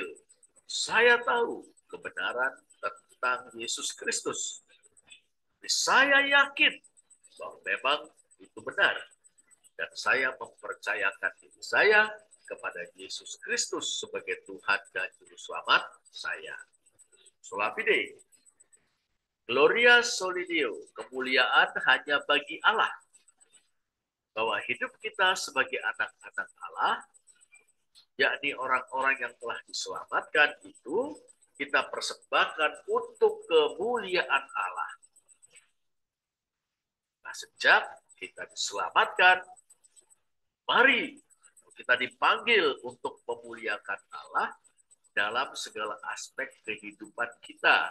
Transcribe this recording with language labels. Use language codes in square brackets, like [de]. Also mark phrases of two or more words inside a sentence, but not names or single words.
[id] Saya tahu kebenaran tentang Yesus Kristus. Saya yakin bahwa memang itu benar. Dan saya mempercayakan diri saya kepada Yesus Kristus sebagai Tuhan dan Juru Selamat saya. [la] Sola fide. Gloria soli Deo. [id] Kemuliaan hanya bagi Allah. Bahwa hidup kita sebagai anak-anak Allah, yakni orang-orang yang telah diselamatkan itu, kita persembahkan untuk kemuliaan Allah. Nah, sejak kita diselamatkan, mari kita dipanggil untuk memuliakan Allah dalam segala aspek kehidupan kita.